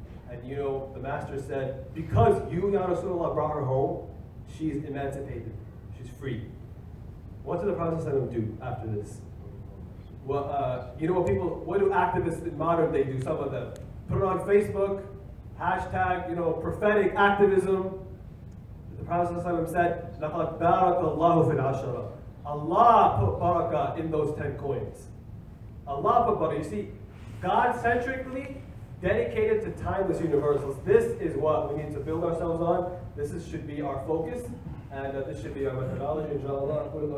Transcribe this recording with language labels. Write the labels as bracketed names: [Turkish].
[English] And the master said, because you, Ya Rasulullah, brought her home, she's emancipated. She's free. What did the Prophet do after this? Well, what do activists in modern day do? Some of them put it on Facebook, hashtag, prophetic activism. The Prophet said, [Arabic] لَقَدْ بَارَكَ اللَّهُ فِي الْعَشَرَةِ. [English] Allah put barakah in those 10 coins. Allah put barakah. You see, God-centrically dedicated to timeless universals. This is what we need to build ourselves on. Should be our focus, and this should be our methodology. Inshallah.